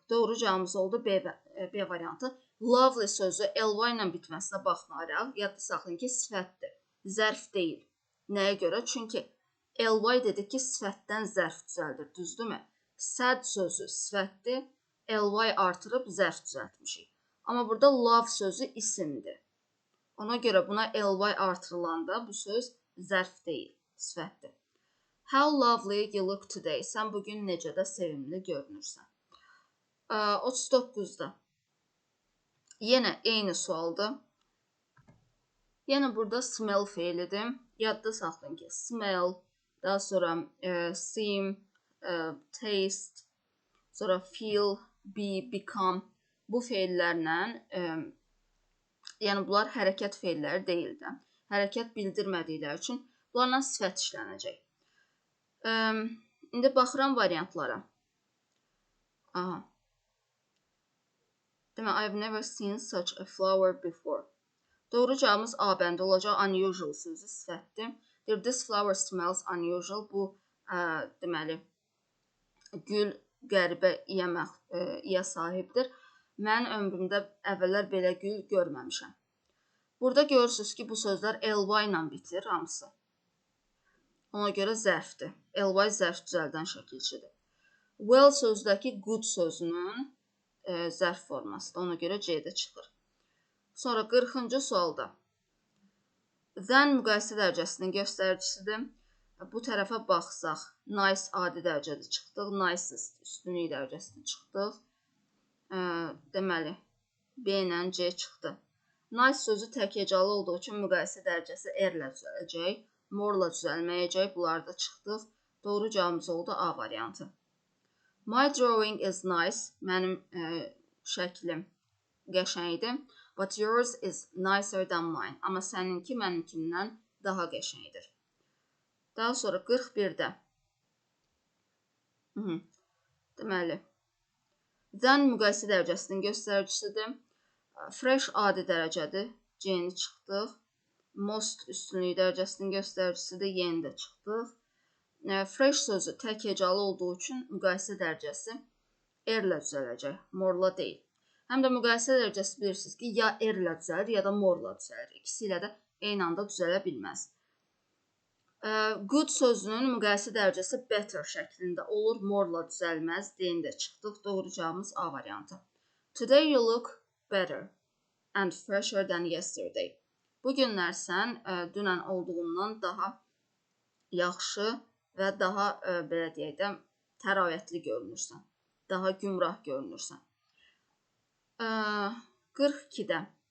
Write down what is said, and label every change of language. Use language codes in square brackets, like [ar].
[az] Doğru cavabımız oldu B variantı. Lovely sözü ly ilə bitməsinə baxmayaraq, yadda saxlayın ki, sifətdir. Zərf deyil. Nəyə görə? Çünki ly dedik ki, sifətdən zərf düzəldir, düzdürmü? Sad sözü sifətdir. Ly artırıb zərf düzəltmişik. Amma burada love sözü isimdir. Ona görə buna ly artırılanda bu söz zərf deyil, sifətdir. [en] How lovely you look today. [az] Sən bugün necə də sevimli görünürsən. 39-da. Yenə eyni sualdır. Yenə burada smell feilidir. Yadda saxlayın ki, smell, daha sonra seem, taste, sonra feel, be, become. Bu feillərlə, yəni bunlar hərəkət feilləri deyildi. Hərəkət bildirmədikləri üçün bunlarla sifət işlənəcək. İndi baxıram variantlara. [en] Demək, I've never seen such a flower before. [az] Doğru cavabımız A bəndə olacaq. Unusual sözü sifətdir. [en] This flower smells unusual. [az] Bu, deməli, gül qəribə iyə sahibdir. Mən ömrümdə əvvəllər belə gül görməmişəm. Burada görürsünüz ki, bu sözlər ly ilə bitir hamısı. Ona görə zərfdir. Ly zərf düzəldən şəkilçidir. Well sözdəki good sözünün zərf formasıdır. Ona görə C-də çıxır. Sonra 40-cı sualda. Than müqayisə dərəcəsinin göstəricisidir. Bu tərəfə baxsaq, nice adi dərəcədə çıxdıq. Nicest üstünlük dərəcəsində çıxdıq. Deməli, B ilə C çıxdı. Nice sözü tək hecalı olduğu üçün müqayisə dərəcəsi R ilə düzələcək. Morla düzəlməyəcək. Bunlar da çıxdıq. Doğru cavabımız oldu A variantı. [en] My drawing is nice. [az] Mənim şəklim qəşəngdir. [en] But yours is nicer than mine. [az] Amma səninki mənimkindən daha qəşəngdir. Daha sonra 41-də. Deməli, then müqayisə dərəcəsinin göstəricisidir. Fresh adi dərəcədir. C-ni çıxdıq. Most üstünlük dərəcəsinin göstəricisidir. Y-ni də çıxdıq. Fresh sözü tək hecalı olduğu üçün müqayisə dərəcəsi R-lə düzələcək, morla deyil. Həm də müqayisə dərəcəsi bilirsiniz ki, ya R-lə düzəlir, ya da morla düzəlir. İkisi ilə də eyni anda düzələ bilməz. Good sözünün müqayisə dərəcəsi better şəklində olur, morla düzəlməz. D-ni də çıxdıq. Doğru cavabımız A variantı. [en] Today you look better and fresher than yesterday. [az] Bu günlər sən dünən olduğundan daha yaxşı və daha, belə deyək də, təravətli görünürsən. Daha gümrah görünürsən. 42-də.